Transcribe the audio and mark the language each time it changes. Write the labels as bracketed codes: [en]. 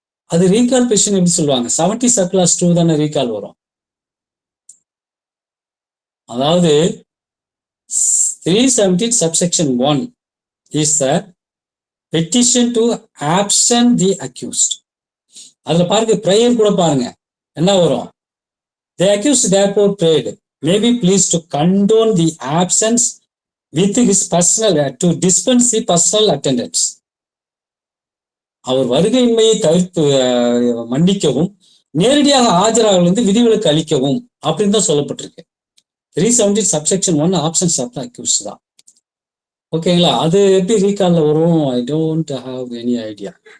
[ta] அது recall petition எப்படி சொல்லுவாங்க? 70 சப்கிளாஸ் 2 தானே ரீகால் வரும். [en] அதாவது 317 subsection 1 is the petition to absent the accused. [ta] அதுல பாருங்க ப்ரேயர் கூட பாருங்க என்ன வரும். [en] The accused therefore prayed, may be pleased to condone the absence with his personal to dispense the personal attendance. [ta] அவர் வருகையின்மையை தவிர்த்து மன்னிக்கவும் நேரடியாக ஆஜராக விதிவிலக்கு அளிக்கவும் அப்படின்னு தான் சொல்லப்பட்டிருக்கு. [en] 317 subsection 1 options of the accused தான். ஓகேங்களா? [ta] அது எப்படி ரீகால்ல வரும்? [en] I don't have any idea.